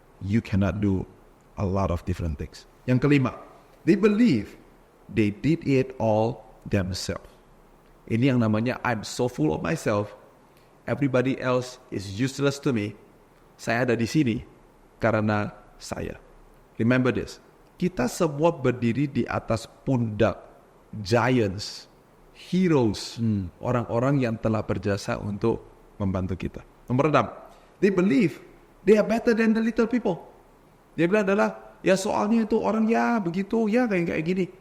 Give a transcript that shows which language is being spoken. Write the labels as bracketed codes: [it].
[en] You cannot do a lot of different things. [id] Yang kelima, [en] they believe they did it all themselves. [id] Ini yang namanya [en] I'm so full of myself, everybody else is useless to me. [id] Saya ada di sini karena saya. [en] Remember this, [id] kita semua berdiri di atas pundak giants, heroes, orang-orang yang telah berjasa untuk membantu kita. Nomor 6, [en] they believe they are better than the little people. [id] Dia bilang adalah, ya soalnya itu orang ya begitu, ya kayak gini.